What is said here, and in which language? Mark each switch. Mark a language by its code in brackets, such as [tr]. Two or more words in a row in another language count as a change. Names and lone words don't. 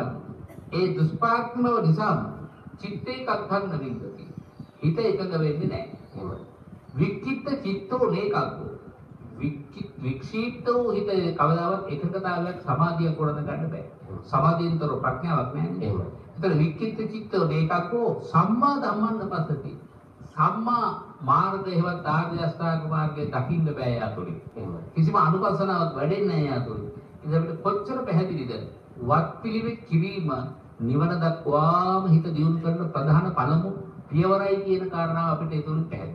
[si] ඒ දුෂ්ප්‍රඥව නිසා [pi] චිත්තේ කක්ඛං නවින්දති. [si] හිත එකඟ වෙන්නේ නැහැ. [pi] වික්කිට චිත්තෝ නේකක්කෝ. [si] වික්ෂීප්තෝ හිත කවදාවත් එකඟතාවයක් සමාධිය කොරන ගන්න බෑ. සමාධියෙන්තර ප්‍රඥාවක් නැහැ නේද? [pi] ඒතර වික්කිට චිත්තෝ නේකක්කෝ සම්මා ධම්මං පස්සති. [si] සම්මා මාර්ගය හේවත් ආර්ය අෂ්ටාංග මාර්ගයේ දකින්න බෑ යාතුලින්. කිසිම අනුපස්සනාවක් වැඩෙන්නේ නැහැ යාතුලින්. ඉතින් අපිට කොච්චර පැහැදිලිද? වත් පිළිවෙත් කිරීම නිවන දක්වාම හිත දියුණු කරන ප්‍රධාන පළමු පියවරයි කියන කාරණාව අපිට ඒතුලින් පැහැදිලි.